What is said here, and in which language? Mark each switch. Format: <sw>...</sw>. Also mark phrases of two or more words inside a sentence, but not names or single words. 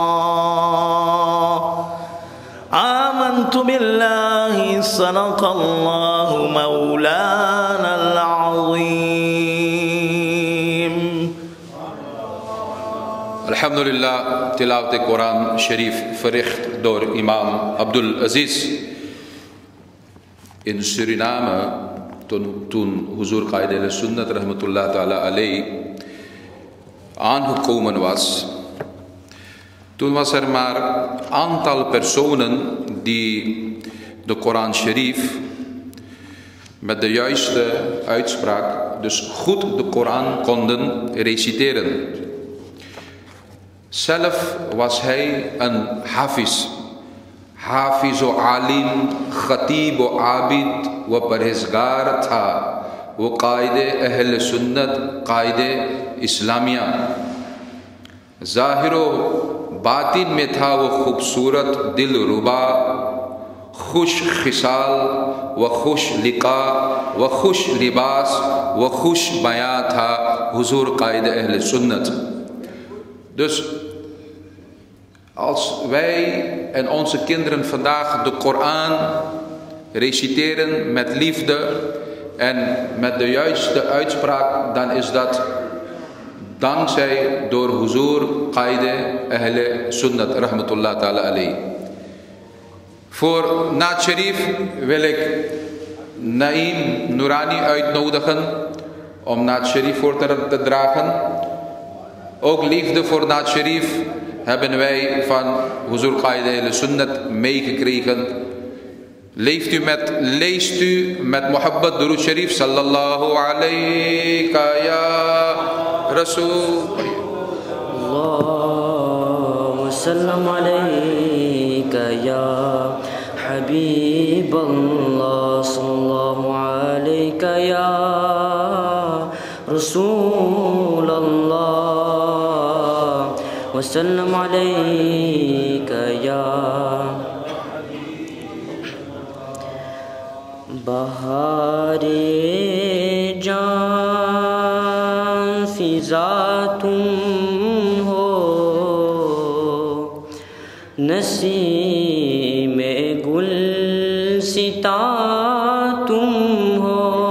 <ar>آمنت بالله صدق الله مولانا العظيم.</ar> <nl>Alhamdulillah,</nl> <ur>تلاوت قرآن شریف</ur> <nl>verricht door imam Abdul Aziz in Suriname. Toen Huzur Qaid al-Sunnat</nl> <ar>رحمة الله تعالى عليه</ar> <nl>aangekomen was, toen was er maar een aantal personen die de Koran Sharif met de juiste uitspraak dus goed de Koran konden reciteren. Zelf was hij een hafiz.</nl> <ur>حافظ و عالم خطیب و عابد و پرہیزگار تھا. وہ قائد اہل سنت، قائد اسلامیہ. ظاہر و باطن میں تھا وہ خوبصورت، دل ربا، خوش خصال و خوش لقا و خوش لباس و خوش بیاں تھا حضور قائد اہل sunnat.</ur> <nl>Dus als wij en onze kinderen vandaag de Koran reciteren met liefde en met de juiste uitspraak, dan is dat dankzij door Huzoor Qaide Ahle Sunnat</nl> <ar>رحمة الله تعالى عليه.</ar> <nl>Voor</nl> <ur>نعت شریف</ur> <nl>wil ik Naeem Noorani uitnodigen om</nl> <ur>نعت شریف</ur> <nl>voor te dragen. Ook liefde voor</nl> <ur>نعت شریف</ur> <nl>hebben wij van Huzoor Qaide Ahle Sunnat meegekregen. Leest u met</nl> <ur>محبت درود شریف</ur> <ar>صلى الله عليك يا رسول. اللهم سلم عليك يا حبيب الله، صلى الله عليك يا رسول الله، وسلم عليك يا</ar> <ur>بہارِ جان فضا تم ہو، نسیم گلستاں تم ہو،</ur>